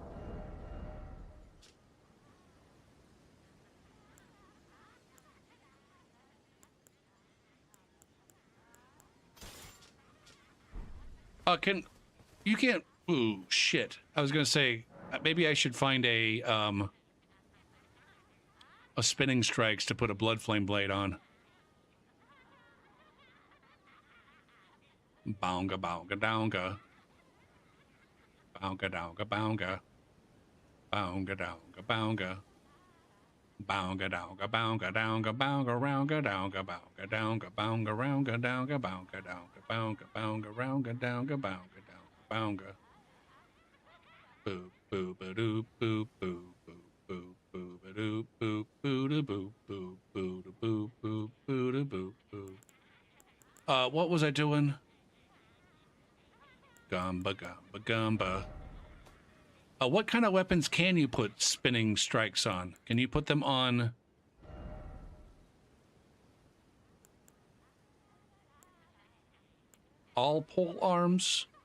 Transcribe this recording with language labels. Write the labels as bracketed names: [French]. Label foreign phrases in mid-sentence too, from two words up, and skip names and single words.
[English] You can't, ooh, shit. I was gonna say, maybe I should find a spinning strikes to put a blood flame blade on. Bounga, bounga, downga. Bounga, downga, bounga. Bounga, downga, bounga. Bounga, downga, bounga, downga, bounga, rounga, downga, bounga, downga, bounga, rounga, downga, bounga, downga, bounga, bounga, rounga, downga, bounga, downga, bounga. Boo, boo, ba doo, boo, boo, boo, boo, boo, ba doo, boo, boo, da boo, boo, boo, da boo, boo, boo, da boo, boo. What was I doing? Gamba, gamba, gamba. What kind of weapons can you put spinning strikes on? Can you put them on... all pole arms?